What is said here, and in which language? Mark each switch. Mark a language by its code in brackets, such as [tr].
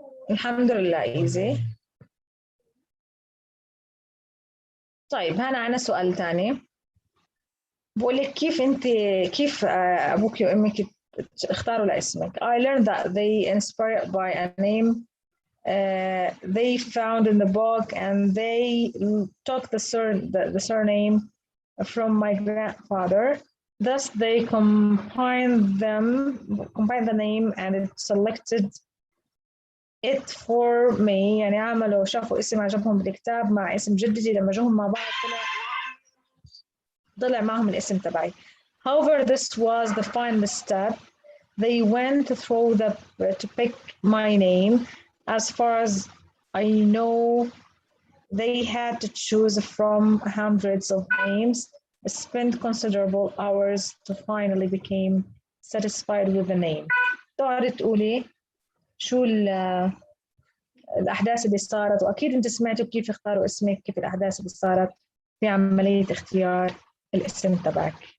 [ar] الحمد لله [en] easy. [ar] طيب هنا عنا سؤال ثاني، بقول لك كيف ابوك وامك اختاروا لاسمك. [en] I learned that they inspired by a name they found in the book, and they took the surname from my grandfather. Thus they combined the name and it selected it for me. [ar] يعني عملوا شافوا اسم عجبهم بالكتاب مع اسم جدتي، لما جوهم مع بعض طلع معهم الاسم تبعي. [en] However, this was the final step. They went through to pick my name. As far as I know, they had to choose from hundreds of names, spent considerable hours to finally became satisfied with the name. [ar] تقعدي تقولي شو الأحداث اللي صارت، وأكيد أنت سمعتوا كيف اختاروا اسمك، كيف الأحداث اللي صارت في عملية اختيار الاسم تبعك.